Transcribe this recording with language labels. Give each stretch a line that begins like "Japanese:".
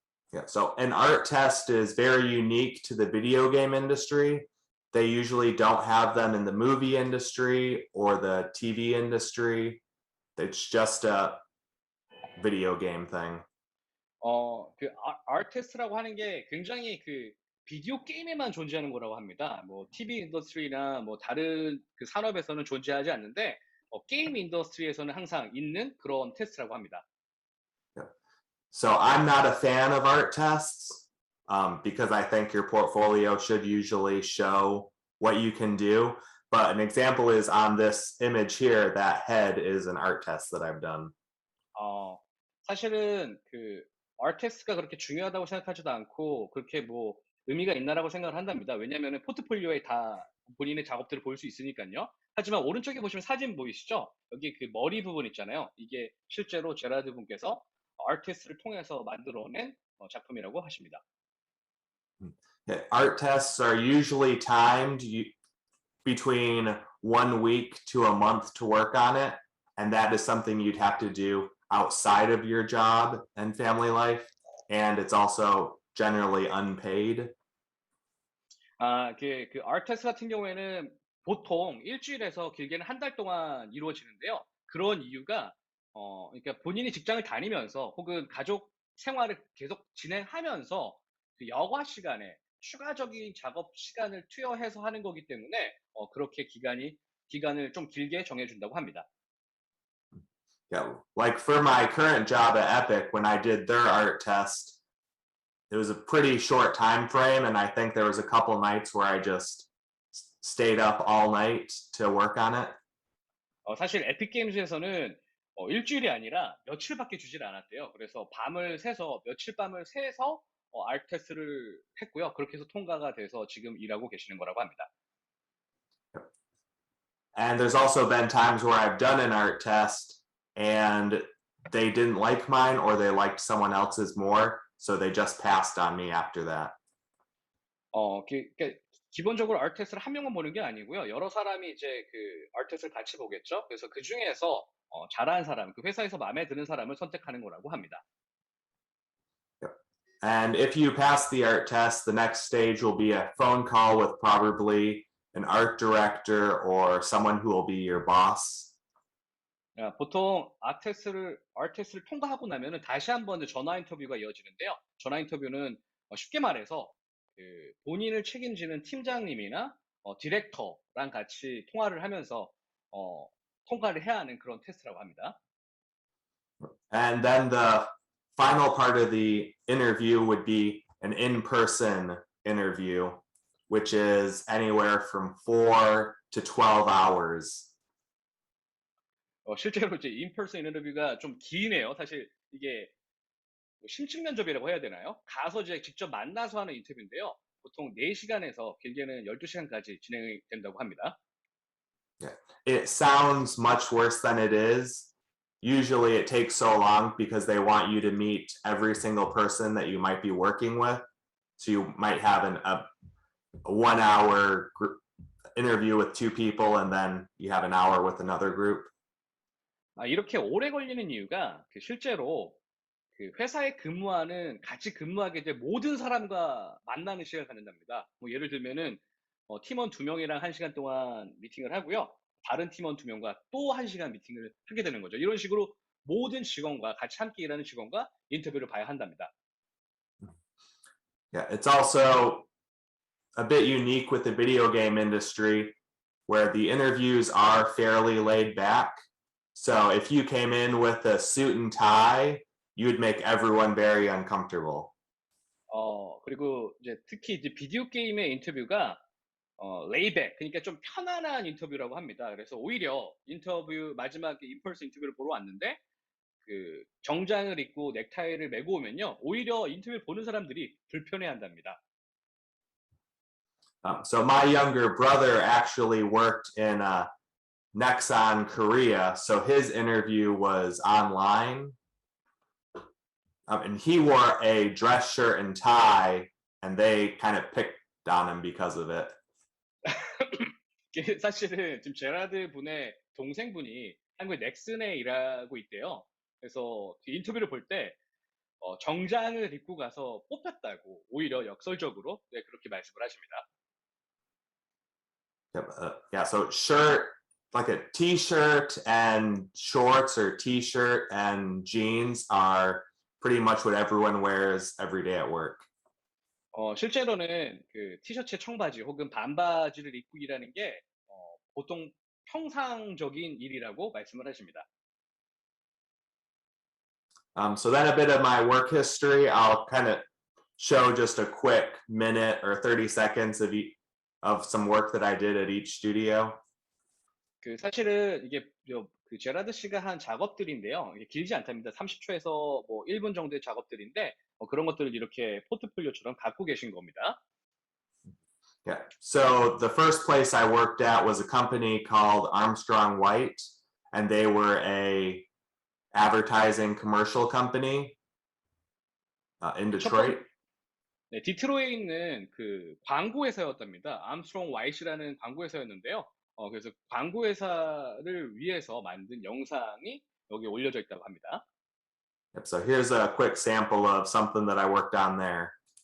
English: Yeah. So an art test is very unique to the video game industry. They usually don't have them in the movie industry or the TV industry. It's just a video game thing.
Korean: 그 art 테스트라고 하는 게 굉장히 그 비디오 게임에만 존재하는 거라고 합니다. 뭐 TV 인더스트리나 뭐 다른 그 산업에서는 존재하지 않는데 게임 인더스트리에서는 항상 있는 그런 테스트라고 합니다.
English: So I'm not a fan of art tests because I think your portfolio should usually show what you can do. But an example is on this image here, that head is an art test that I've done.
Korean: 사실은 그 아티스트가 그렇게 중요하다고 생각하지도 않고 그렇게 뭐 의미가 있나라고 생각을 한답니다. 왜냐면은 포트폴리오에 다 본인의 작업들을 볼 수 있으니까요. 하지만 오른쪽에 보시면 사진 보이시죠? 여기 그 머리 부분 있잖아요. 이게 실제로 제라드 분께서 아티스트를 통해서 만들어낸 작품이라고 하십니다.
English: Yeah, art tests are usually timed between 1 week to a month to work on it. And that is something you'd have to do outside of your job and family life. And it's also generally unpaid.
Korean: 그 아티스트 같은 경우에는 보통 일주일에서 길게는 한 달 동안 이루어지는데요. 그런 이유가 그러니까 본인이 직장을 다니면서 혹은 가족 생활을 계속 진행하면서 그 여가 시간에 추가적인 작업 시간을 투여해서 하는 거기 때문에 그렇게 기간을 좀 길게 정해준다고 합니다.
English: Yeah, like for my current job at Epic, when I did their art test, it was a pretty short time frame, and I think there was a couple nights where I just stayed up all night to work on it.
Korean: 사실 에픽 게임즈에서는 일주일이 아니라 며칠밖에 주질 않았대요. 그래서 며칠 밤을 새서 art 테스트를 했고요. 그렇게 해서 통과가 돼서 지금 일하고 계시는 거라고 합니다.
English: And there's also been times where I've done an art test and they didn't like mine or they liked someone else's more, so they just passed on me after that.
Korean: 기본적으로 art 테스트를 한 명만 보는 게 아니고요. 여러 사람이 이제 그 art 테스트를 같이 보겠죠. 그래서 그 중에서 잘하는 사람, 그 회사에서 마음에 드는 사람을 선택하는 거라고 합니다.
English: And if you pass the art test, the next stage will be a phone call with probably an art director or someone who will be your boss.
Korean: 보통 art 테스트를 통과하고 나면은 다시 한번 전화 인터뷰가 이어지는데요. 전화 인터뷰는 쉽게 말해서 그 본인을 책임지는 팀장님이나 디렉터랑 같이 통화를 하면서 통과를 해야 하는 그런 테스트라고 합니다.
English: And then the final part of the interview would be an in-person interview, which is anywhere from 4 to 12 hours.
Korean: 실제로 이제 인퍼슨 인터뷰가 좀 기네요. 사실 이게 심층 면접이라고 해야 되나요? 가서 이제 직접 만나서 하는 인터뷰인데요. 보통 4시간에서 길게는 12시간까지 진행이 된다고 합니다.
English: Yeah. It sounds much worse than it is. Usually it takes so long because they want you to meet every single person that you might be working with. So you might have a 1 hour interview with 2 people and then you have an hour with another group.
Korean: 이렇게 오래 걸리는 이유가 실제로 그 회사에 근무하는 같이 근무하게 될 모든 사람과 만나는 시간을 갖는답니다. 뭐 예를 들면은 팀원 2명이랑 1시간 동안 미팅을 하고요. 다른 팀원 2명과 또 1시간 미팅을 하게 되는 거죠. 이런 식으로 모든 직원과 같이 함께 일하는 직원과 인터뷰를 봐야 한답니다.
English: Yeah, it's also a bit unique with the video game industry where the interviews are fairly laid back. So if you came in with a suit and tie, you would make everyone very uncomfortable.
Korean: 그리고 이제 특히 이제 비디오 게임의 인터뷰가 레이백, 그러니까 좀 편안한 인터뷰라고 합니다. 그래서 오히려 인터뷰 마지막에 인펄스 인터뷰를 보러 왔는데 그 정장을 입고 넥타이를 메고 오면요, 오히려 인터뷰를 보는 사람들이 불편해한답니다.
English: So my younger brother actually worked in Nexon Korea, so his interview was online. And he wore a dress shirt and tie, and they kind of picked on him because of it.
Korean: 사실은 지금 제라드 분의 동생분이 한국의 넥슨에 일하고 있대요. 그래서 그 인터뷰를 볼 때 정장을 입고 가서 뽑혔다고 오히려 역설적으로 그렇게 말씀을 하십니다.
English: Yeah, so shirt, like a t-shirt and shorts or t-shirt and jeans are pretty much what everyone wears every day at work.
Korean: 실제로는 그 티셔츠에 청바지 혹은 반바지를 입고 일하는 게 보통 평상적인 일이라고 말씀을 하십니다.
English: So then a bit of my work history, I'll kind of show just a quick minute or 30 seconds of some work that I did at each studio.
Korean: 그 사실은 이게 그 제라드 씨가 한 작업들인데요. 이게 길지 않답니다. 30초에서 뭐 1분 정도의 작업들인데 그런 것들을 이렇게 포트폴리오처럼 갖고 계신 겁니다.
English: Yeah. So the first place I worked at was a company called Armstrong White, and they were a advertising commercial company in Detroit.
Korean: 네, 디트로이트에 있는 그 광고 회사였답니다. 암스트롱 와이시라는 광고 회사였는데요. 그래서 광고 회사를 위해서 만든 영상이 여기 올려져 있다고 합니다.
English: Yep, so here's a quick sample of something that I worked on there.